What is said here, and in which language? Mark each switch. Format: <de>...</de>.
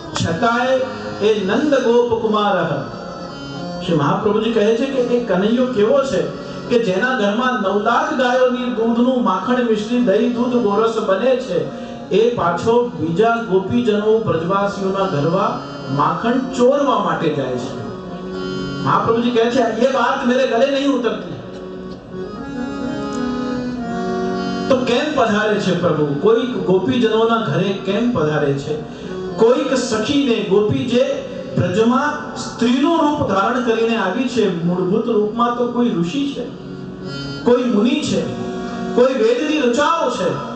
<gu>છતાંય એ નંદ ગોપ કુમાર, શ્રી મહાપ્રભુજી કહે છે કે એ કનૈયો કેવો છે કે જેના ઘરમાં 9 લાખ ગાયોની દૂધનું માખણ મિશ્રી દહીં દૂધ ગોરસ બને છે, એ પાછો બીજા ગોપીજનો બ્રજવાસીઓના ઘરમાં માખણ ચોરવા માટે જાય છે. મહાપ્રભુજી કહે છે</gu> <hi>ये बात मेरे गले नहीं उतरती.</hi> <gu>તો કેમ પધારે છે પ્રભુ? કોઈક ગોપીજનોના ઘરે કેમ પધારે છે? કોઈક સખીને, ગોપી જે બ્રજમાં સ્ત્રીનું રૂપ ધારણ કરીને આવી છે. મૂળભૂત રૂપમાં તો કોઈ ઋષિ છે, કોઈ મુનિ છે, કોઈ વેદની ઋચાઓ છે.</gu>